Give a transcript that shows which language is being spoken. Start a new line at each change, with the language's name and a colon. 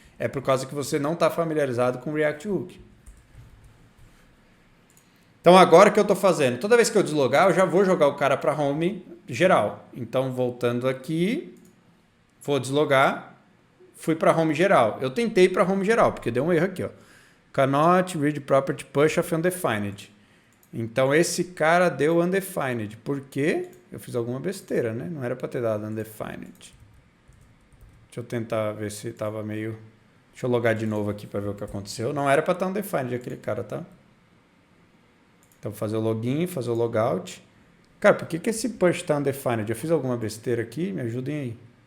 Portuguese: É por causa que você não está familiarizado com React Hook. Então agora o que eu estou fazendo? Toda vez que eu deslogar, eu já vou jogar o cara para home geral. Então voltando aqui, vou deslogar, fui para home geral. Eu tentei para home geral, porque deu um erro aqui, ó.
English: Cannot read property push of undefined.
Portuguese: Então esse cara deu undefined. Por quê? Eu fiz alguma besteira, né? Não era para ter dado undefined. Deixa eu tentar ver se estava meio... Deixa eu logar de novo aqui para ver o que aconteceu. Não era para estar undefined aquele cara, tá? Então vou fazer o login, fazer o logout. Cara, por que esse push está undefined? Eu fiz alguma besteira aqui? Me ajudem aí.